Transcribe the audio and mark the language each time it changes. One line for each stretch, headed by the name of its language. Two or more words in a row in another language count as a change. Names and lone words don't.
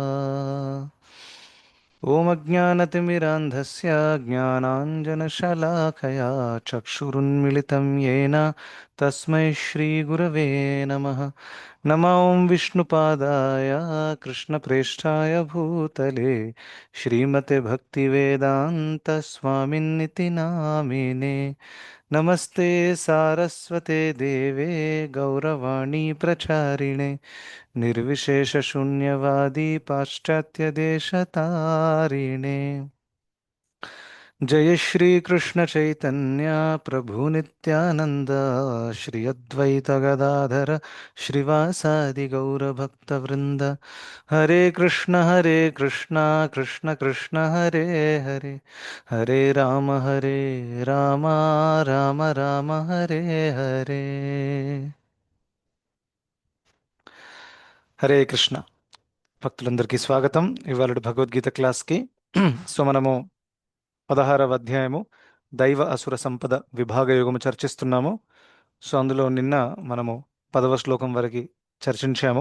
Sanskrit: ఓం అజ్ఞానతిమిరాంధస్య జ్ఞానాంజనశలాకయా చక్షురున్మిళితం येन తస్మై శ్రీగురవే నమః. నమో ఓం విష్ణుపాదాయ కృష్ణప్రేష్ఠాయ భూతలే శ్రీమతే భక్తివేదాంత స్వామిన్నితి నామినే. నమస్తే సారస్వతే దేవే గౌరవాణి ప్రచారిణే निर्विशेषशून्यवादी पाश्चात्यदेशतारिणे. जय श्री कृष्ण चैतन्य प्रभु नित्यानंद श्री अद्वैत गदाधर श्रीवासादि गौर भक्त वृंद. हरे कृष्ण कृष्ण कृष्ण हरे हरे हरे राम राम राम हरे हरे.
Telugu: హరే కృష్ణ భక్తులందరికీ స్వాగతం ఇవాళ భగవద్గీత క్లాస్కి. సో మనము 16వ అధ్యాయము దైవ అసుర సంపద విభాగ యోగము చర్చిస్తున్నాము. సో అందులో నిన్న మనము 10వ శ్లోకం వరకు చర్చించాము.